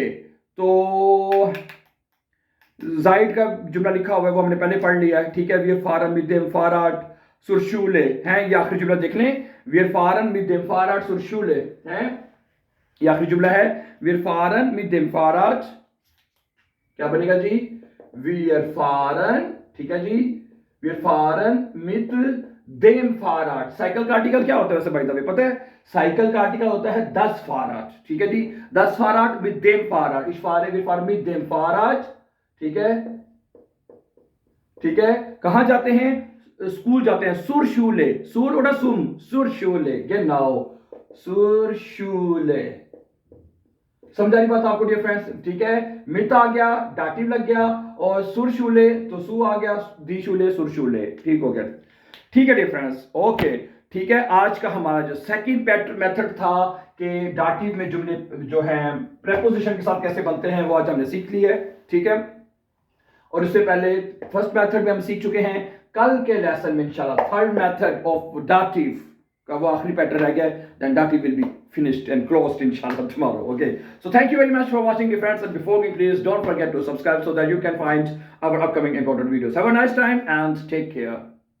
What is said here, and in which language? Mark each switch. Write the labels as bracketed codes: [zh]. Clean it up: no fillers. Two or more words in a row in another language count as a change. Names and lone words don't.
[hi] तो जाइड का जुमला लिखा हुआ है वो हमने पहले पढ़ लिया है, ठीक है, [de] wir fahren mit dem Fahrrad zur Schule, [hi] हैं, ये आखिरी जुमला देख लें, [de] wir fahren mit dem Fahrrad zur Schule, [hi] हैं, ये आखिरी जुमला है, [de] wir fahren mit dem Fahrrad, [hi] क्या बनेगा जी? [de] wir fahren, [hi] ठीक है जी, [de] wir fahren mit dem Fahrrad, [hi] साइकिल का आर्टिकल क्या होता है वैसे भाई साहब पता है? साइकिल का आर्टिकल होता है [de] das Fahrrad, [hi] ठीक है जी, [de] das Fahrrad mit dem Fahrrad, wir fahren mit dem Fahrrad, [hi] ठीक है, ठीक है, कहां जाते हैं? स्कूल जाते हैं, [de] zur Schule, zur oder zur Schule, genau, zur Schule, [hi] समझ आ रही बात आपको [en] dear friends? [hi] ठीक है, मित आ गया, डाटिव लग गया, और [de] zur Schule [hi] तो सु आ गया, [de] die Schule zur Schule, [hi] ठीक हो गया। ठीक है [en] dear friends, [hi] ओके। ठीक है, आज का हमारा जो [en] second pattern method [hi] था कि डाटिव में जुमले जो है प्रेपोजिशन के साथ कैसे बनते हैं, वो आज हमने सीख ली है। ठीक है, और इससे पहले [en] first method [hi] में हम सीख चुके हैं। कल के लेसन में इंशाल्लाह [en] third method of Dativ [hi] का वो आखिरी पैटर्न रह गया, [en] then Dativ will be finished and closed inshallah tomorrow. Okay, so thank you very much for watching, dear friends, and before me, please don't forget to subscribe so that you can find our upcoming important videos. Have a nice time and take care.